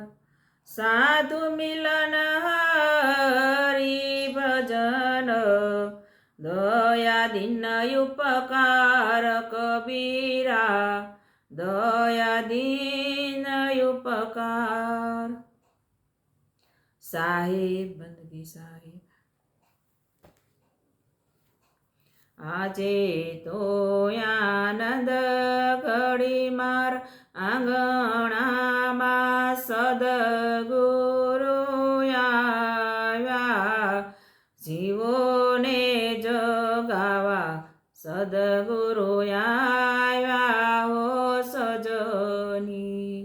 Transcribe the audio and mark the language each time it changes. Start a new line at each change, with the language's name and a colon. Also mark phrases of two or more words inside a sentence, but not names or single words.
Hindi: साधु मिलन हरि भजन, दया दीन उपकार कबीरा, दया दीन उपकार। साहेब बंदगी साहेब।
Gujarati: આજે તો આનંદ ઘડી માર આંગણામાં સદગુરુ આવ્યા। જીવોને જગાવા સદગુરુ આવ્યા હો સજની।